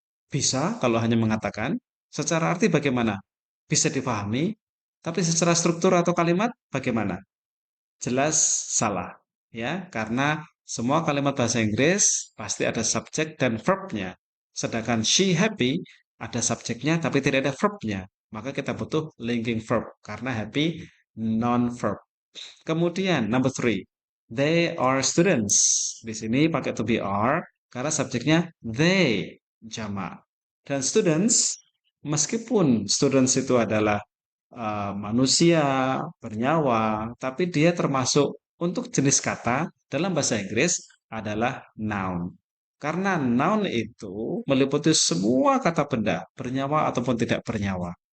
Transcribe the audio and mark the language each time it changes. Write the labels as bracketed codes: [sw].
[id] Bisa kalau hanya mengatakan. Secara arti bagaimana? Bisa dipahami, tapi secara struktur atau kalimat bagaimana? Jelas salah, ya, karena semua kalimat bahasa Inggris pasti ada subjek dan verbnya. Sedangkan she happy ada subjeknya tapi tidak ada verbnya. Maka kita butuh linking verb karena happy non-verb. Kemudian [en] number three, they are students. [id] Di sini pakai to be are karena subjeknya they jamak. Dan students, meskipun students itu adalah manusia bernyawa, tapi dia termasuk untuk jenis kata dalam bahasa Inggris adalah noun. Karena noun itu meliputi semua kata benda, bernyawa ataupun tidak bernyawa.